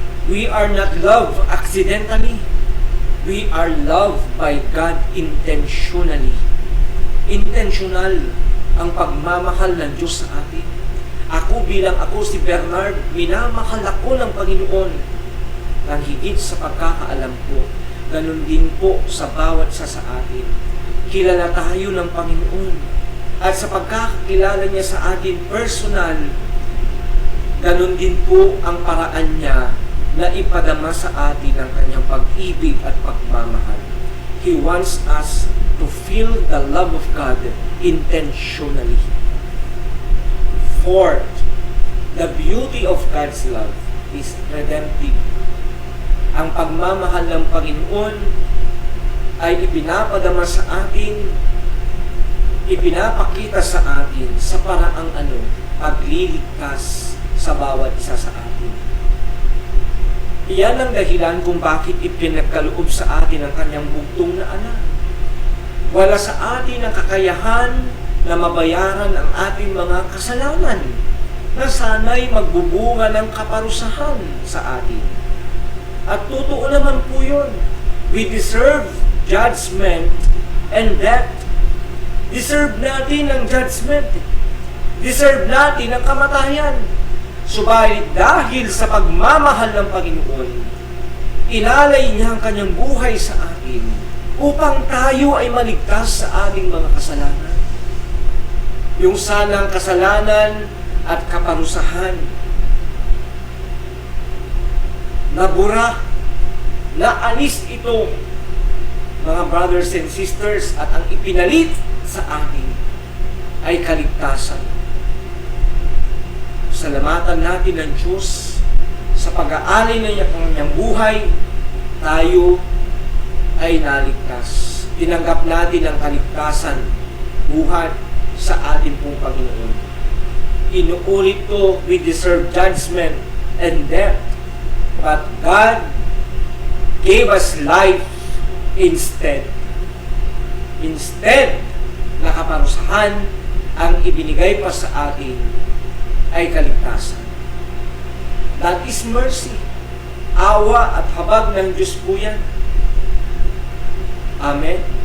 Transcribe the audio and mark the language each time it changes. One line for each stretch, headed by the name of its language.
English: We are not loved accidentally. We are loved by God intentionally.
Filipino: Intentional ang pagmamahal ng Diyos sa atin. Ako si Bernard, minamahal ako ng Panginoon ng higit sa pagkakaalam ko. Ganun din po sa bawat sa atin. Kilala tayo ng Panginoon. At sa pagkakakilala niya sa atin personal, ganun din po ang paraan niya na ipadama sa atin ang kanyang pag-ibig at pagmamahal.
English: He wants us to feel the love of God intentionally. Fourth, the beauty of God's love is redemptive.
Filipino: Ang pagmamahal ng Panginoon ay ipinapadama sa atin, ipinapakita sa atin sa paraang pagliligtas sa bawat isa sa atin. Iyan ang dahilan kung bakit ipinagkaloob sa atin ang kanyang bugtong na anak. Wala sa atin ang kakayahan na mabayaran ang ating mga kasalanan na sana'y magbubunga ng kaparusahan sa atin. At totoo naman po yun.
English: We deserve judgment and death.
Filipino: Deserve natin ang judgment. Deserve natin ang kamatayan. Subalit dahil sa pagmamahal ng Panginoon, inalay niya ang kanyang buhay sa atin upang tayo ay maligtas sa ating mga kasalanan. Yung sanang kasalanan at kaparusahan, nabura, naalis ito, mga brothers and sisters, at ang ipinalit sa atin ay kaligtasan. Salamatan natin ng Diyos sa pag-aalay na niya kanyang buhay, tayo ay naligtas. Tinanggap natin ang kaligtasan, buhat sa ating pong Panginoon. Inuulit ko,
English: we deserve judgment and death, but God gave us life instead.
Filipino: Instead na kaparusahan, ang ibinigay pa sa atin ay kaligtasan.
English: That is mercy.
Filipino: Awa at habag ng Diyos po yan. Amen.